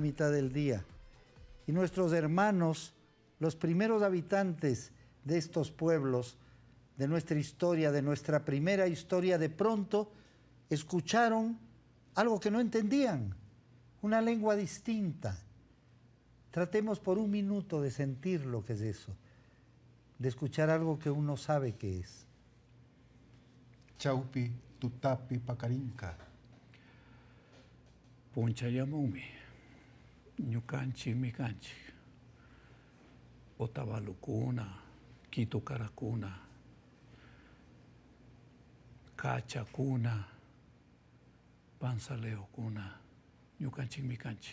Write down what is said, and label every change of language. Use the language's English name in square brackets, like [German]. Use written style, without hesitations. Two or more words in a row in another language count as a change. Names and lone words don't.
[Spanish] mitad del día y nuestros hermanos, los primeros habitantes de estos pueblos, de nuestra historia, de nuestra primera historia, de pronto escucharon algo que no entendían, una lengua distinta. Tratemos por un minuto de sentir lo que es eso, de escuchar algo que uno sabe que es. [Quechua] Chaupi, tutapi, pacarinca. Punchayamumi, ñukanchi mikanchi, Otavalucuna, Quitucaracuna, Cachacuna, Panzaleocuna, ñukanchi mikanchi.